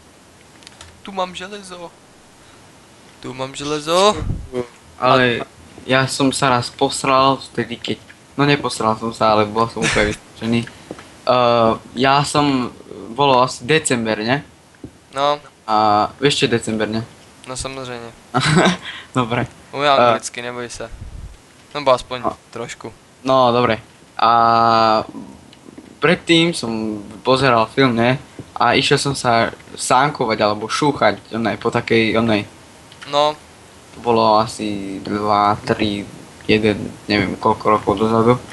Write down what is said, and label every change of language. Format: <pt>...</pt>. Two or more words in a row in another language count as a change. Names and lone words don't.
<sk>Tu mám železo. Tu mám železo. Ale ja som sa raz posral vtedy keď... No neposral som sa, ale bol som úplne vystrašený. Ja som... Bolo asi december, ne? No, A vieš čo je december, ne?</sk> <cs>no samozřejmě.</cs> <sk>Dobre.</sk> <cs>Umím anglicky, neboj se. Nebo aspoň No. trošku. No,</cs> <sk>dobre. A predtým som pozeral film, ne? A išiel som sa sánkovať alebo šúchať po takej onej. No, To bolo asi 2, 3, 1, neviem koľko rokov dozadu.</sk>